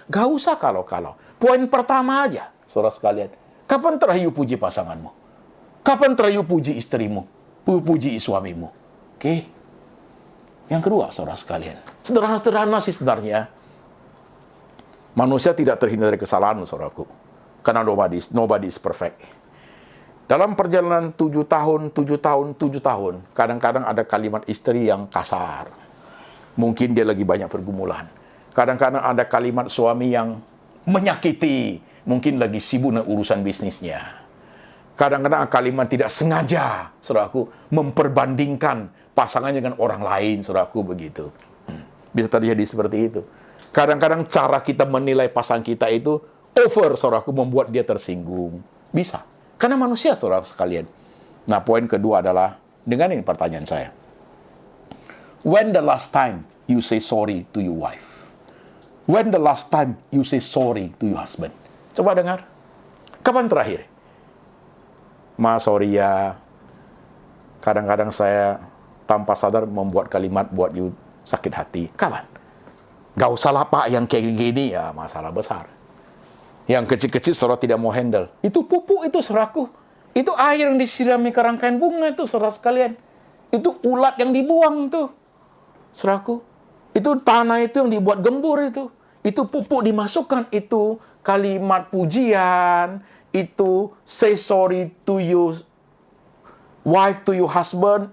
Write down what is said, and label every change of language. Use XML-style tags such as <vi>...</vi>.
<id>Gak usah kalau-kalau. Poin pertama aja, saudara sekalian. Kapan terakhir puji pasanganmu? Kapan terakhir puji istrimu? Puji suamimu? Oke? Yang kedua, saudara sekalian. Sederhana-sederhana sih sebenarnya. Manusia tidak terhindar dari kesalahan, saudaraku.</id> <en>Karena nobody is perfect.</en> <id>Dalam perjalanan 7 tahun, kadang-kadang ada kalimat istri yang kasar. Mungkin dia lagi banyak pergumulan. Kadang-kadang ada kalimat suami yang menyakiti. Mungkin lagi sibuk dengan urusan bisnisnya. Kadang-kadang kalimat tidak sengaja, saudaraku, memperbandingkan pasangannya dengan orang lain, saudaraku, begitu. Bisa terjadi seperti itu. Kadang-kadang cara kita menilai pasangan kita itu over, saudaraku, membuat dia tersinggung. Bisa. Karena manusia, saudara sekalian. Nah, poin kedua adalah, dengan ini pertanyaan saya.</id> <en>When the last time you say sorry to your wife? When the last time you say sorry to your husband?</en> <id>Coba dengar. Kapan terakhir? Ma, sorry ya. Kadang-kadang saya tanpa sadar membuat kalimat buat you sakit hati. Kawan, gak usah lah Pak yang kayak gini, ya masalah besar. Yang kecil-kecil saudara tidak mau handle. Itu pupuk itu saudaraku. Itu air yang disirami ke rangkaian bunga itu saudara sekalian. Itu ulat yang dibuang tuh. Saudaraku. Itu tanah itu yang dibuat gembur itu. Itu pupuk dimasukkan. Itu kalimat pujian.</id> <en>Itu say sorry to you wife, to your husband.</en>